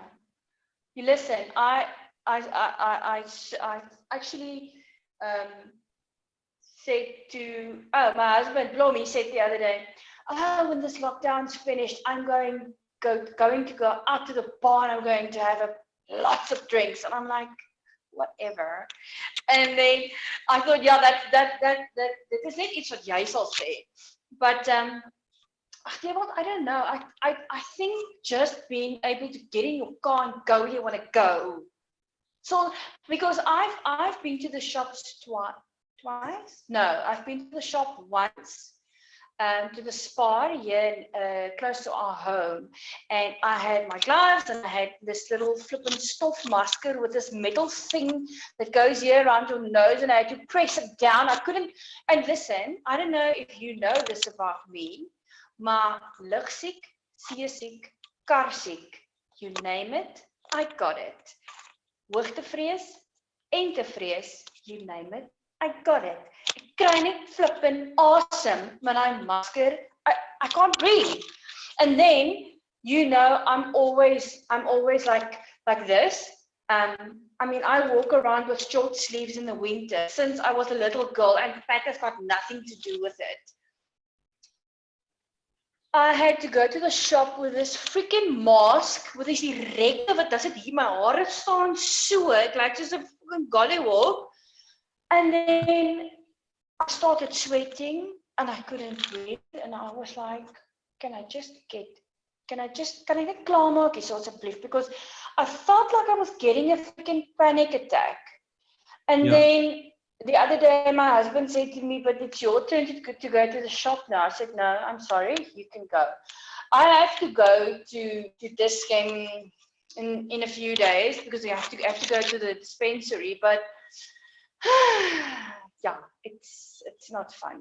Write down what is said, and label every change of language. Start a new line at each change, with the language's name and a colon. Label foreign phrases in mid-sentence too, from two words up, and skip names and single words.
English: You listen, I actually said to my husband Blom, he said the other day, oh, when this lockdown's finished, I'm going to go out to the bar and I'm going to have lots of drinks. And I'm like, whatever. And then I thought, yeah, that is
Afrikaans: net iets wat jy sal sê.
English: But Dewald, I don't know. I think just being able to get in your car and go where you want to go. So because I've been to the shops twice. No, I've been to the shop once. To the spa here close to our home, and I had my gloves and I had this little flippin' stuff masker with this metal thing that goes here around your nose, and I had to press it down. I couldn't. And listen, I don't know if you know this about me,
Afrikaans: maar ligsiek, seesiek, karsiek,
English: you name it, I got it.
Afrikaans: Hoogtevrees, entevrees,
English: you name it, I got it.
Afrikaans: Kry net
English: flippin' awesome when I'm masker. I can't breathe. And then, you know, I'm always like this. I mean, I walk around with short sleeves in the winter since I was a little girl, and fat has got nothing to do with it. I had to go to the shop with this freaking mask with this erector
Afrikaans: wat does it hier my hare staan so,
English: it like just a fucking gollywog. And then I started sweating and I couldn't breathe, and I was like, can I get
Afrikaans: klaarmaak hier asseblief,
English: because I felt like I was getting a freaking panic attack. And then the other day my husband said to me, but it's your turn to go to the shop now. I said, no, I'm sorry, you can go. I have to go to Dischem in a few days because I have to go to the dispensary, but yeah, it's not fun.